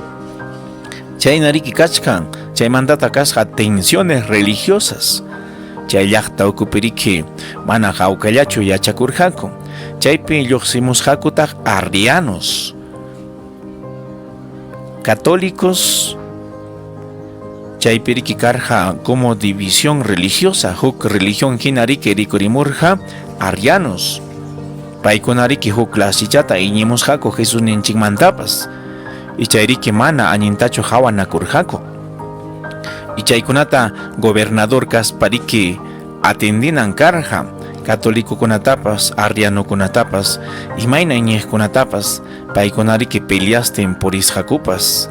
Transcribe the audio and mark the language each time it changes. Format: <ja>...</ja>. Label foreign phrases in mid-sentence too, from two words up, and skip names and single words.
<qu>Chaynariki kachkan, chaymantata kasqa</qu> <es>tensiones religiosas.</es> <qu>Chayllaqta ukupiriki mana hawkallachu yachakurqaku. Chaypi lluqsimusqakutaq</qu> <es>arrianos, católicos.</es> <qu>Chaypiriki karqa</qu> <es>como división religiosa,</es> <qu>huk religión hinariki rikurimurqa arrianos. Paykunariki huk clasichata iñimusqaku Jesús ninchikmantapas. Y chayriki mana añintachu hawanakurqaku. Y chaykunata gobernador kaspariki atendinan karqa, católicokunatapas, arrianokunatapas, imayna iñiqkunatapas, paykunariki peleasten purisqakupas.</qu>